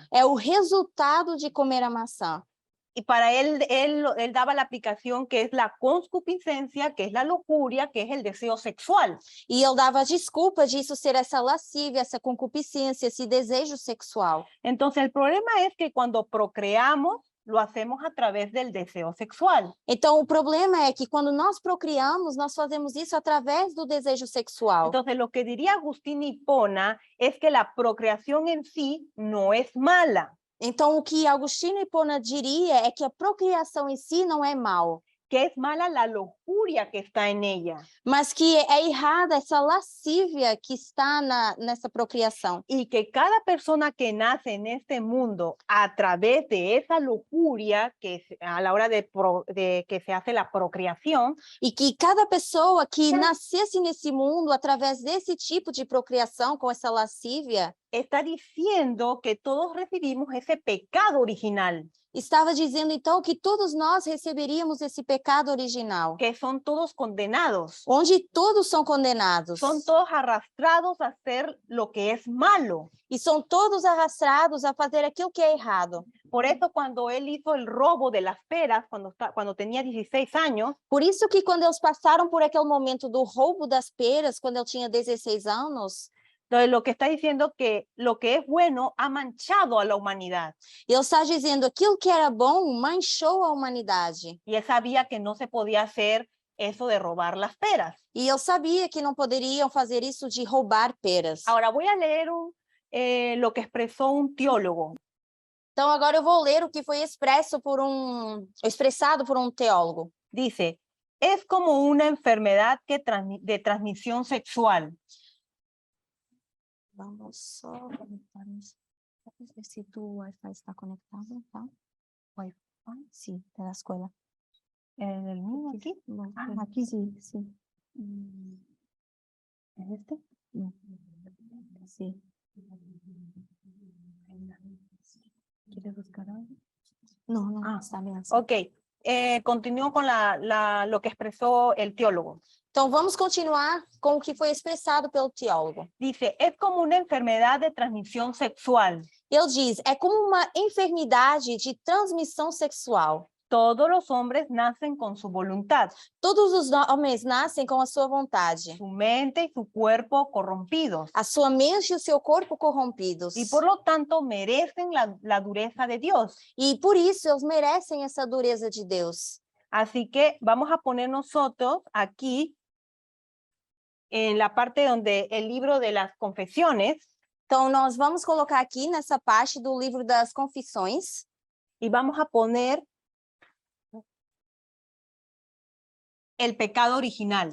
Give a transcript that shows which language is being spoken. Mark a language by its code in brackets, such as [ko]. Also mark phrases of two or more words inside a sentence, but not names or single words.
[pt] é o resultado de comer a maçã. [es] Y para él daba la aplicación que es la concupiscencia, que es la lujuria, que es el deseo sexual. [pt] E ele dava desculpa disso ser essa lascívia, essa concupiscência, esse desejo sexual. [es] Entonces el problema es que cuando procreamos, lo hacemos a través del deseo sexual. [pt] Então, o problema é que quando nós procriamos, nós fazemos isso através do desejo sexual. [es] Entonces lo que diría Agustín Hipona es que la procreación en sí no es mala, [pt] Então, o que Agostinho Hipona diria é que a procriação em si não é mal, [es] que es mala la lujuria que está en ella. [pt] mas que é errada essa lascívia que está nessa procriação. [es] Y que cada persona que nace en este mundo a través de esa lujuria que a la hora de que se hace la procreación, [pt] E que cada pessoa que nascesse nesse mundo através desse tipo de procriação, com essa lascívia, [es] está diciendo que todos recibimos ese pecado original, [pt] estava dizendo então que todos nós receberíamos esse pecado original, [es] que son todos condenados, [pt] onde todos são condenados [es] son todos arrastrados a hacer lo que es malo. [pt] e são todos arrastrados a fazer aquilo que é errado. [es] Por eso cuando él hizo el robo de las peras, cuando tenía 16 años, [pt] Por isso que quando eles passaram por aquele momento do roubo das peras, quando ele tinha 16 anos, [es] entonces lo que está diciendo que lo que es bueno ha manchado a la humanidad. [pt] ele está dizendo aquilo que era bom manchou a humanidade. [es] Y él sabía que no se podía hacer eso de robar las peras. [pt] E ele sabia que não poderiam fazer isso de roubar peras. [es] Ahora voy a leer lo que expresó un teólogo. [pt] Então agora eu vou ler o que foi expressado por um teólogo. [es] Dice, es como una enfermedad de transmisión sexual. [pt] Vamos só conectar isso. Vamos ver se o Wi-Fi está conectado, tá? Wi-Fi? Sim, da escola. [es] ¿El mío aquí? No, Ah, sí, aquí. Sí, sí. ¿Es este? No. Sí. ¿Quieres buscar algo? No, no, Ah, está bien. Ok, continúo con lo que expresó el teólogo. [pt] Então vamos continuar com o que foi expressado pelo teólogo. [es] Dice, es como una enfermedad de transmisión sexual. [pt] Ele diz, é como uma enfermidade de transmissão sexual. [es] Todos los hombres nacen con su voluntad, [pt] Todos os homens nascem com a sua vontade, [es] su mente y su cuerpo corrompidos, [pt] a sua mente e o seu corpo corrompidos. [es] y por lo tanto merecen la dureza de Dios. [pt] E por isso eles merecem essa dureza de Deus. [es] Así que vamos a poner nosotros aquí, en la parte donde el libro de las confesiones, [pt] Então nós vamos colocar aqui nessa parte do livro das Confissões [es] y vamos a poner el pecado original.